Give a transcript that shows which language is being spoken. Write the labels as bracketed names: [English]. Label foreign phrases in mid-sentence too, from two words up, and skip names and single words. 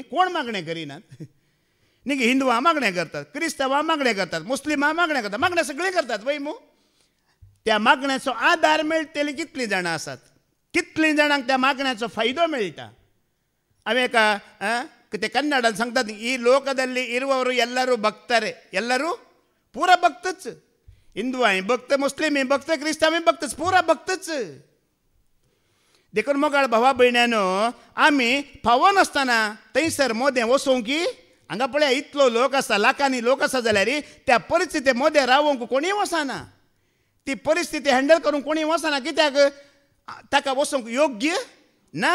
[Konkani] कोण मागणें करिनात? न्ही गे, हिंदुवां मागणें करतात, क्रिस्तांवां मागणें करतात, मुस्लिमां मागणें करतात, मागणें सगळीं करतात वय मू. त्या मागण्याचो आदार मेळटली कितलीं जाणां आसात? कितलीं जाणांक त्या मागण्याचो फायदो मेळटा? हांवें एका ते कन्नडान सांगतात, [Kannada] ಈ ಲೋಕದಲ್ಲಿ ಇರುವವರು ಎಲ್ಲರೂ ಭಕ್ತರೇ, ಎಲ್ಲರೂ ಪೂರ ಭಕ್ತच. [Konkani] हिंदू आहे भक्त, मुस्लिम आहे भक्त, क्रिस्तांव भक्तच, पुरा भक्तच. देखून मोगाळ भावा भयण्यानो, आमी फावो नासतना थंयसर मोदें वचोंक की हांगा पळया इतलो लोक आसा, लाखांनी लोक आसा जाल्यार त्या परिस्थिती मोदें रावोंक कोणी वचना. ती परिस्थिती हँडल करूंक कोणी वचना. कित्याक ताका वचोंक योग्य ना.